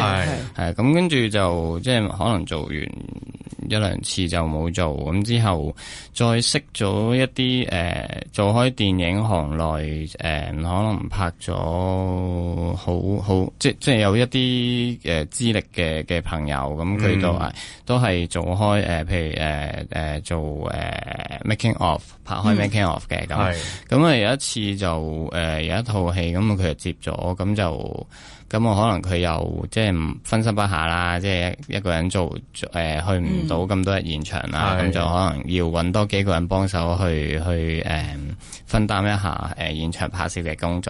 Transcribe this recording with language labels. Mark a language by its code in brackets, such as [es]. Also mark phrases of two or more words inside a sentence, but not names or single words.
[yue] 係咁跟住就即係可能做完一兩次就冇做，咁之後再識咗一啲做開電影行內可能拍咗好即係有一啲資歷嘅朋友，咁佢都係做開譬如做 [en] making of [yue] 拍開 [en] making of [yue] 嘅咁啊有一次就有一套戲咁佢就接咗，咁我可能佢又即係分身不下啦，即係一個人做去唔到咁多日現場啦，咁就可能要揾多幾個人幫手去分擔一下現場拍攝嘅工作。